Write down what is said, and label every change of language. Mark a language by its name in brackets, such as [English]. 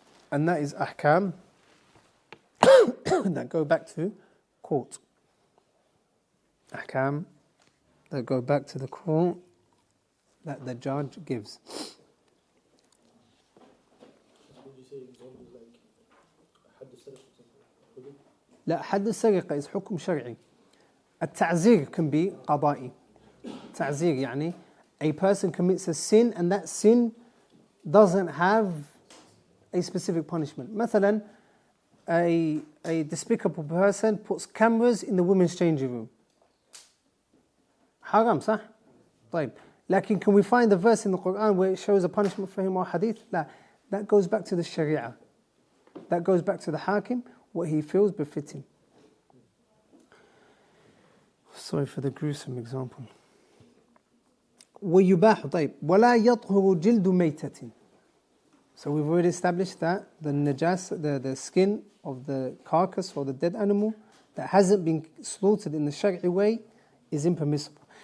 [English] And that is ahkam that go back to court. Ahkam that go back to the court that the judge gives. Would you say examples like [Arabic] حد السرقة? لا, حد السرقة is حكم شرعي. [English] التعزير can be قضائي. [Arabic] تعزير يعني [English] a person commits a sin and that sin doesn't have a specific punishment. مثلا, a despicable person puts cameras in the women's changing room. Haram, صح? طيب. Lakin, can we find a verse in the Quran where it shows a punishment for him or hadith? لا. That goes back to the Sharia. that goes back to the hakim, what he feels befitting. Sorry for the gruesome example. [Arabic] ويباح طيب ولا يطهر جلد ميتة. [English] So we've already established that the skin of the carcass or the dead animal that hasn't been slaughtered in the Shari'i way is impermissible.